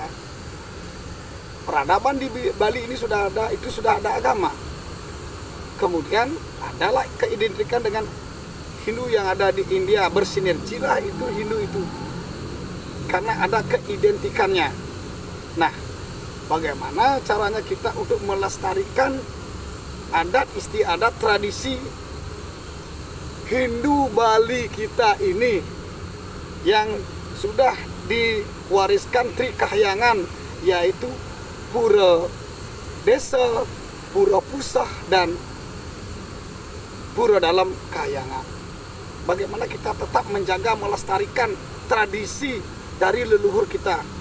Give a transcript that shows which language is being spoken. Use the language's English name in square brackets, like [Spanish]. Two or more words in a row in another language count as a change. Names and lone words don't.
[Indonesian] Peradaban di Bali ini sudah ada, itu sudah ada agama. Kemudian adalah keidentikan dengan Hindu yang ada di India, bersinergilah itu Hindu itu. Karena ada keidentikannya. Nah, bagaimana caranya kita untuk melestarikan adat istiadat tradisi Hindu Bali kita ini yang sudah diwariskan Trikahyangan, yaitu Pura Desa, Pura Pusah, dan Pura Dalam Kahyangan. Bagaimana kita tetap menjaga melestarikan tradisi dari leluhur kita.